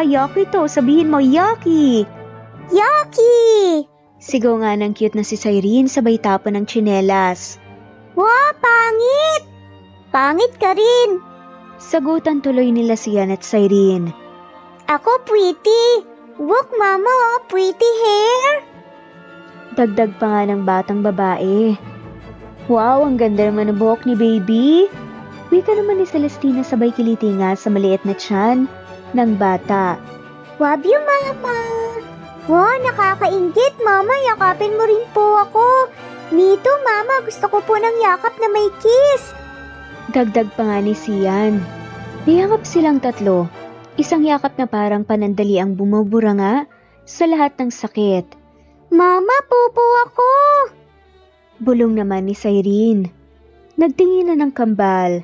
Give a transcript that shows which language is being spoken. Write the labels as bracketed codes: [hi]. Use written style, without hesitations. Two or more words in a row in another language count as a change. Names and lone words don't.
[tl] Yucky to. Sabihin mo, yucky. Yucky! Sigaw nga ng cute na si Cyrene sabay tapon ng tsinelas. Wow, pangit! Pangit ka rin. Sagutan tuloy nila Sian at Cyrene. Ako pretty. [en] Look, Mama, oh, pretty hair. [tl] Dagdag pa nga ng batang babae. Wow, ang ganda naman ng buhok ni baby. Wika naman ni Celestina sabay kiliti nga sa maliit na tiyan ng bata. [en] Love you, Mama. [tl] Wow, nakakaingit, Mama. Yakapin mo rin po ako. [en] Me too, Mama. [tl] Gusto ko po ng yakap na may kiss. Dagdag pa nga ni Sian. Niyakap silang tatlo. Isang yakap na parang panandali ang bumubura nga sa lahat ng sakit. Mama, pupo ako. Bulong naman ni Cyrene. Nagtingin na ng kambal.